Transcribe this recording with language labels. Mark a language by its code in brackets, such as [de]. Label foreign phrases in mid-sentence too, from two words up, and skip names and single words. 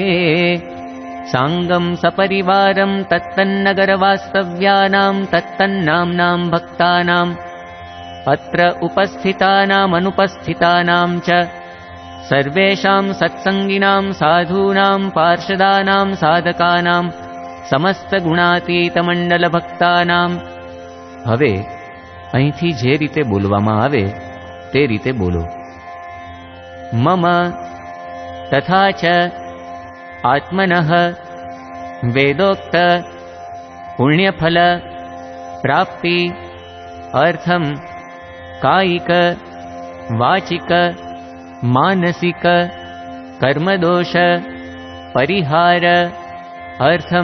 [sa] सांगं सपरिवारं तत्तन्नगरवास्तव्यानां तत्तन्नाम्नां भक्तानाम् अत्र उपस्थितानामनुपस्थितानां च सर्वेषां सत्संगिनां साधूनां पार्षदानां साधकानां समस्तगुणातीतमण्डलभक्तानां। [gu] हवे અહીંથી જે રીતે બોલવામાં આવે તે રીતે બોલો। [sa] मम तथा च आत्मनः वेदोक्त पुण्यफल प्राप्ति अर्थम कायिक वाचिक मानसिक कर्मदोष परिहार अर्थम